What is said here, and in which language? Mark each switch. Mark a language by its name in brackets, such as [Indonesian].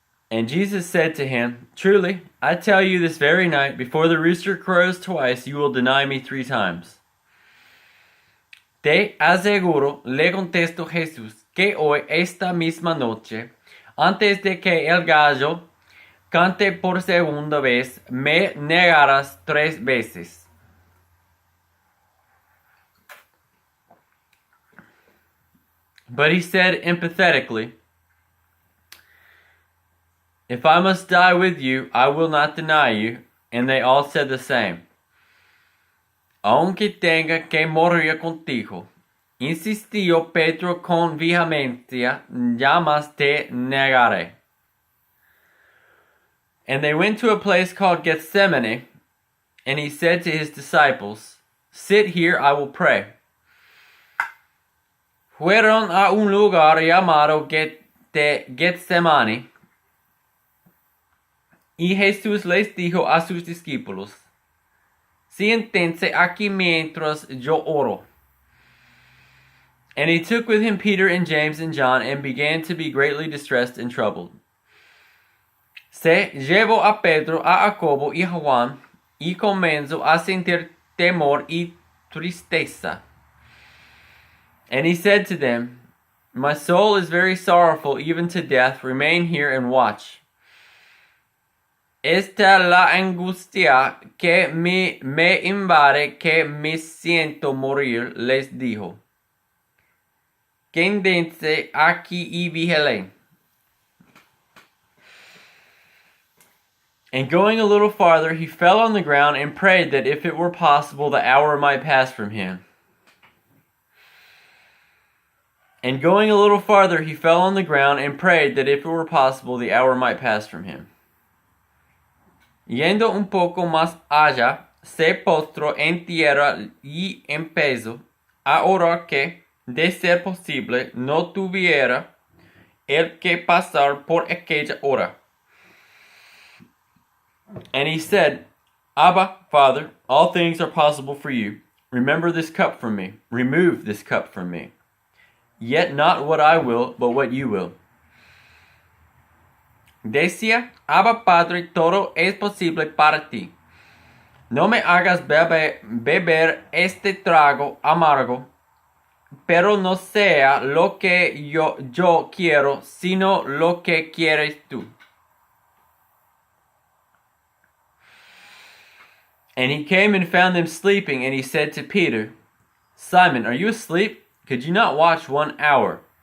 [English] And Jesus said to him, Truly, I tell you this very night, before the rooster crows twice, you will deny me 3 times. [Spanish] Te aseguro, le contestó Jesús, que hoy, esta misma noche, antes de que el gallo cante por segunda vez, me negarás 3 veces. [English] But he said emphatically, If I must die with you, I will not deny you. And they all said the same. [Spanish] Aunque tenga que morir contigo, insistió Pedro con vehemencia, jamás te negaré. [English] And they went to a place called Gethsemane, and he said to his disciples, Sit here, I will pray. [Spanish] Fueron a un lugar llamado Gethsemane, y Jesús les dijo a sus discípulos, Siéntense aquí mientras yo oro. [English] And he took with him Peter and James and John, and began to be greatly distressed and troubled. [Spanish] Se llevó a Pedro, a Jacobo y a Juan, y comenzó a sentir temor y tristeza. [English] And he said to them, My soul is very sorrowful, even to death. Remain here and watch. [Spanish] Esta la angustia que me invade, que me siento morir, les dijo. Quédense aquí y vigilen. [English] And going a little farther, he fell on the ground and prayed that if it were possible, the hour might pass from him. And going a little farther, he fell on the ground and prayed that if it were possible, the hour might pass from him. [Spanish] Yendo un poco más allá, se postró en tierra y empezó a orar que, de ser posible, no tuviera el que pasar por aquella hora. [English] And he said, Abba, Father, all things are possible for you. Remember this cup from me. Remove this cup from me. Yet not what I will, but what you will. [Spanish] Decía, Abba, Padre, todo es posible para ti. No me hagas beber este trago amargo, pero no sea lo que yo quiero, sino lo que quieres tú. [English] And he came and found them sleeping, and he said to Peter, Simon, are you asleep? Could you not watch 1 hour?